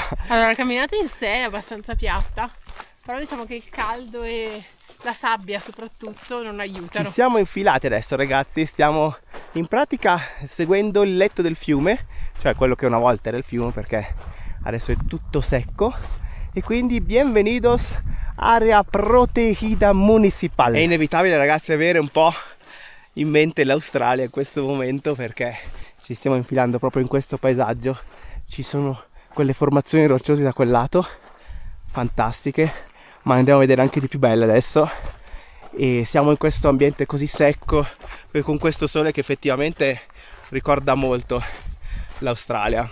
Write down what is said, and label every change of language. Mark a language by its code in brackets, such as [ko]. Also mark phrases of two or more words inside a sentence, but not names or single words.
[it] Allora, la camminata in sé è abbastanza piatta, però diciamo che il caldo e la sabbia soprattutto non aiutano. Ci siamo infilati adesso, ragazzi. Stiamo in pratica seguendo il letto del fiume, cioè quello che una volta era il fiume, perché adesso è tutto secco. E quindi [es] bienvenidos area protegida municipal. [it] È inevitabile, ragazzi, avere un po' in mente l'Australia in questo momento, perché ci stiamo infilando proprio in questo paesaggio. Ci sono quelle formazioni rocciose da quel lato, fantastiche, ma ne andiamo a vedere anche di più belle adesso. E siamo in questo ambiente così secco e con questo sole che effettivamente ricorda molto l'Australia.